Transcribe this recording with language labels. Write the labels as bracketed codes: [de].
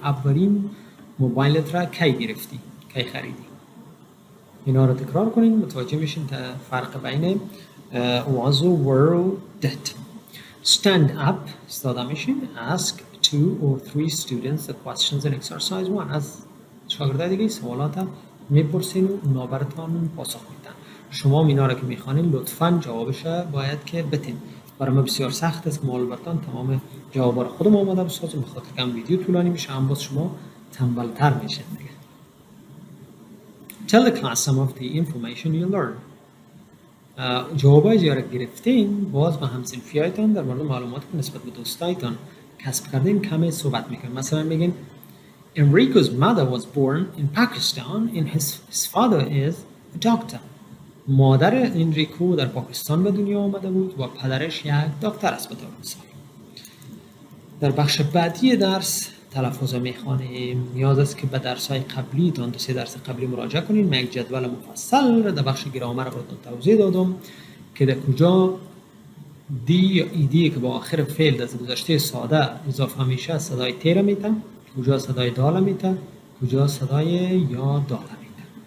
[fa] اولین موبایلت را کی گرفتی؟ کی خریدی؟ اینا رو تکرار کنین، متوجه میشین فرق بین was و were و did. [en] Stand up، [fa] استاده میشین. [en] Ask 2 or 3 students the questions in exercise 1. [fa] از شاگردای دیگه سوالات میپرسین و اونا براتون پاسخ میدن. شما اینا رو که میخوانین لطفاً جوابش باید که بتین. برای ما بسیار سخت است که ما براتون تمام جوابا رو خودم آماده بسازم، بخاطر که هم ویدیو طولانی میشه، هم باز شما تنبل‌تر میشین دیگه. [en] Tell the class some of the information you learned. [fa] جوابای زیاد گرفتین باز با همسنفیایتان در مورد معلوماتی که نسبت به دوستایتان کسب کردین کمی صحبت میکنین. مثلا میگین [en] Enrico's mother was born in Pakistan and his father is a doctor. [fa] مادر انریکو در پاکستان به دنیا آمده بود و پدرش یک دکتر است به طور مثال. در بخش بعدی درس تلفظ میخوانیم. نیاز است که به درس‌های قبلی تا 2-3 درس قبلی مراجعه کنید. من یک جدول مفصل در بخش گرامر براتون توضیح دادم که در کجا دی یا ایدی که با آخر فعل در گذشته ساده اضافه میشه صدای ت را میته، کجا صدای دال میته، کجا صدای یا دال میته.